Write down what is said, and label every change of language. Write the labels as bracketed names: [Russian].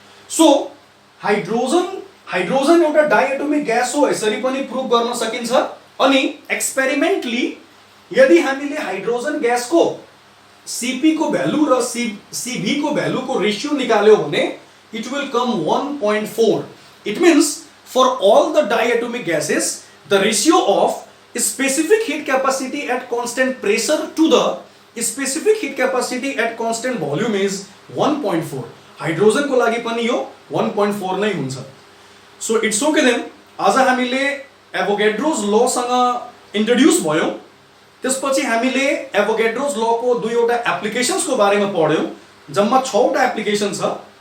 [Nepali] So hydrogen एउटा diatomic gas हो यसरी पनि प्रुभ गर्न सकिन्छ अनि एक्सपेरिमेन्टली यदि हामीले हाइड्रोजन ग्यास को Cp को भ्यालु र Cv को भ्यालु को रेशियो निकाल्यो भने [English] it will come 1.4। It means for all the diatomic gases the ratio of specific heat capacity at constant pressure to the specific heat capacity at constant volume is 1.4। [Nepali] Hydrogen को लागि पनि यो 1.4 नै हुन्छ। [English] so it's okay then [Nepali] आज हामीले एभोगेड्रोस law सँग introduce भयौं। त्यसपछि हामीले एभोगेड्रोस लॉ को दुईवटा एप्लिकेशन्स को बारेमा पढ्यौं। जम्मा 6 वटा एप्लिकेशन छ।